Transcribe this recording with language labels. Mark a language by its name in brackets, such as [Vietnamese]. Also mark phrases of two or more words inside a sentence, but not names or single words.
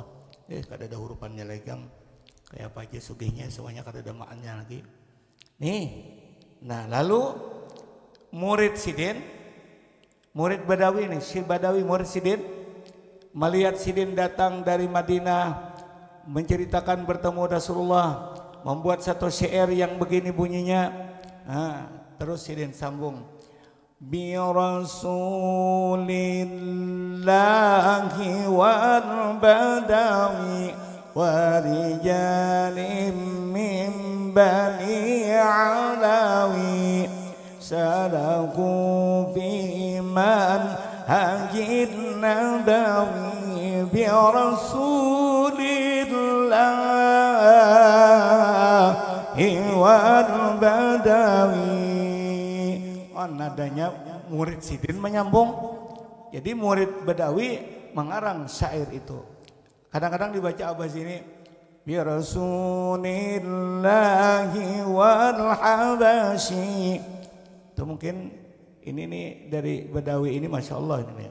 [Banjar] Kada ada hurufannya lagi Kang. Kayak apa aja sugihnya semuanya kada ada maannya lagi. Nih. Nah lalu murid Sidin, murid Badawi nih, si Badawi murid Sidin, melihat Sidin datang dari Madinah, menceritakan bertemu Rasulullah, membuat satu syair yang begini bunyinya. Nah, terus Sidin sambung. [Arabic] برسول الله والبدوي ورجال من بني علوي سلكوا في منهج النبوي برسول الله والبدوي. [Banjar] Nadanya murid Sidin menyambung. Jadi murid Badawi mengarang syair itu. Kadang-kadang dibaca abah sini [Arabic] برسول الله والحبشي. [Banjar] Itu mungkin ini nih dari Badawi ini, [Arabic] ما شاء الله [Banjar] ini.